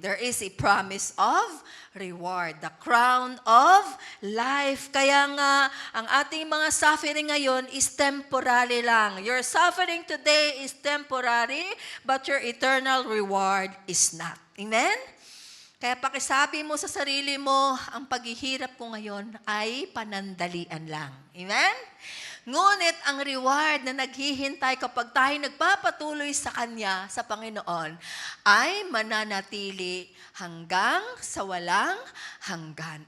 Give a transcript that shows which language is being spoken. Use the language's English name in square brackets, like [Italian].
[English] There is a promise of reward, the crown of life. [Filipino] Kaya nga, ang ating mga suffering ngayon is temporary lang. [English] Your suffering today is temporary, but your eternal reward is not. Amen? [Filipino] Kaya pakisabi mo sa sarili mo, ang paghihirap ko ngayon ay panandalian lang. Amen? Ngunit ang reward na naghihintay kapag tayo nagpapatuloy sa Kanya, sa Panginoon, ay mananatili hanggang sa walang hanggan.